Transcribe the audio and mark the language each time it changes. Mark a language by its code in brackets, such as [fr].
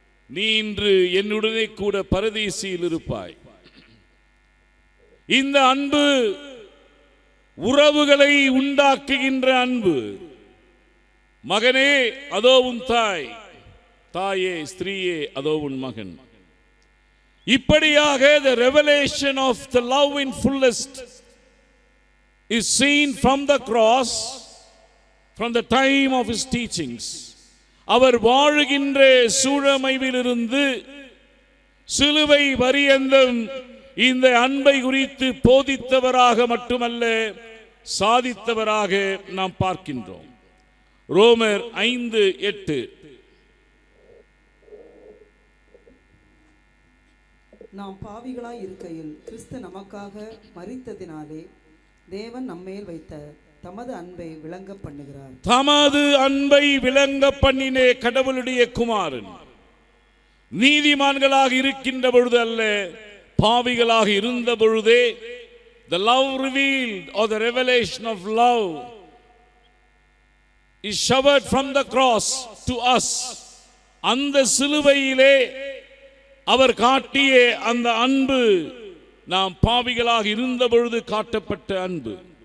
[ta] நீ இன்று என்னுடனே கூட பரதீசியில் இருப்பாய். இந்த அன்பு உறவுகளை உண்டாக்குகின்ற அன்பு. மகனே, அதோ உன் தாய், தாயே, ஸ்திரீயே, அதோ உன் மகன். [en] இப்படியாக the revelation of the love in fullest is seen from the cross, from the time of his teachings. [ta] அவர் வாழுகின்ற சூழமைவிலிருந்து சிலுவை பரியந்தம் இந்த அன்பை குறித்து போதித்தவராக மட்டுமல்ல, சாதித்தவராக நாம் பார்க்கின்றோம். ரோமர் 5:8. நாம் பாவிகளாய் இருக்கையில் கிறிஸ்து நமக்காக மரித்ததினாலே தேவன் நம்மேல் வைத்த தமது அன்பை விளங்க பண்ணுகிறார். தமது அன்பை விளங்க பண்ணினே கடவுளுடைய குமாரன். நீதிமான்களாக இருக்கின்ற பொழுது அல்ல, பாவிகளாக இருந்த பொழுதே [en] the love revealed, or the revelation of love, is showered from the cross to us. [ta] அந்த சிலுவையிலே அவர் காட்டிய அந்த அன்பு நாம் பாவிகளாக இருந்த பொழுது காட்டப்பட்ட அன்பு.